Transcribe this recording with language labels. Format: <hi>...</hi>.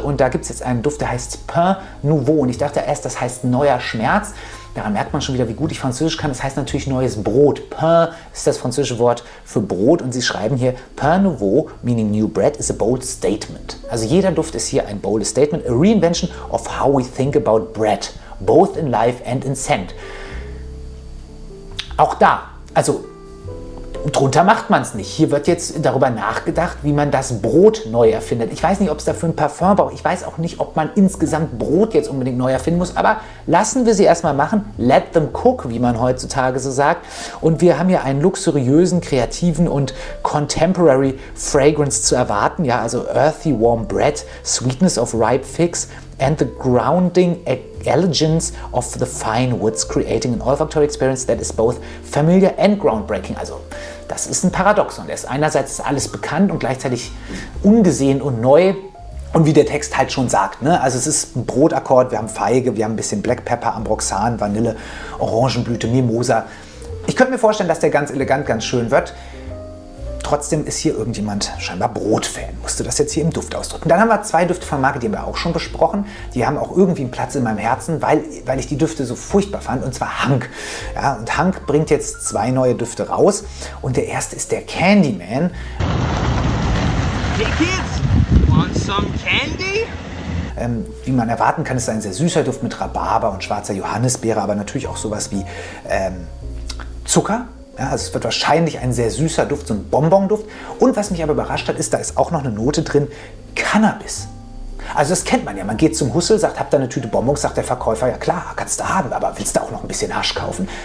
<de>Und da gibt es jetzt einen Duft, der heißt Pain Nouveau. Und ich dachte erst, das heißt neuer Schmerz. Daran merkt man schon wieder, wie gut ich Französisch kann. Das heißt natürlich neues Brot. Pain ist das französische Wort für Brot. Und sie schreiben hier,</de> <en>Pain Nouveau, meaning new bread, is a bold statement.</en> <de>Also jeder Duft ist hier ein bold statement.</de> <en>A reinvention of how we think about bread, both in life and in scent.</en> <de>Auch da, also drunter macht man es nicht. Hier wird jetzt darüber nachgedacht, wie man das Brot neu erfindet. Ich weiß nicht, ob es dafür ein Parfum braucht. Ich weiß auch nicht, ob man insgesamt Brot jetzt unbedingt neu erfinden muss. Aber lassen wir sie erstmal machen.</de> <en>Let them cook,</en> <de>wie man heutzutage so sagt. Und wir haben hier einen luxuriösen, kreativen und contemporary Fragrance zu erwarten. Ja, also</de> <en>earthy, warm bread, sweetness of ripe figs and the grounding elegance of the fine woods, creating an olfactory experience that is both familiar and groundbreaking.</en> <de>Also das ist ein Paradoxon. Einerseits ist alles bekannt und gleichzeitig ungesehen und neu. Und wie der Text halt schon sagt, ne? Also es ist ein Brotakkord, wir haben Feige, wir haben ein bisschen Black Pepper, Ambroxan, Vanille, Orangenblüte, Mimosa. Ich könnte mir vorstellen, dass der ganz elegant, ganz schön wird. Trotzdem ist hier irgendjemand scheinbar Brotfan. Musste das jetzt hier im Duft ausdrücken. Dann haben wir zwei Düfte von Marke, die haben wir auch schon besprochen. Die haben auch irgendwie einen Platz in meinem Herzen, weil ich die Düfte so furchtbar fand. Und zwar Hank. Ja, und Hank bringt jetzt zwei neue Düfte raus. Und der erste ist der Candyman.</de> <en>Hey kids, want some candy?</en> <de>Wie man erwarten kann, ist es ein sehr süßer Duft mit Rhabarber und schwarzer Johannisbeere, aber natürlich auch sowas wie Zucker. Ja, also es wird wahrscheinlich ein sehr süßer Duft, so ein Bonbon-Duft. Und was mich aber überrascht hat, ist, da ist auch noch eine Note drin, Cannabis. Also das kennt man ja. Man geht zum Hussel, sagt, habt ihr eine Tüte Bonbons, sagt der Verkäufer, ja klar, kannst du haben, aber willst du auch noch ein bisschen Hasch kaufen?</de>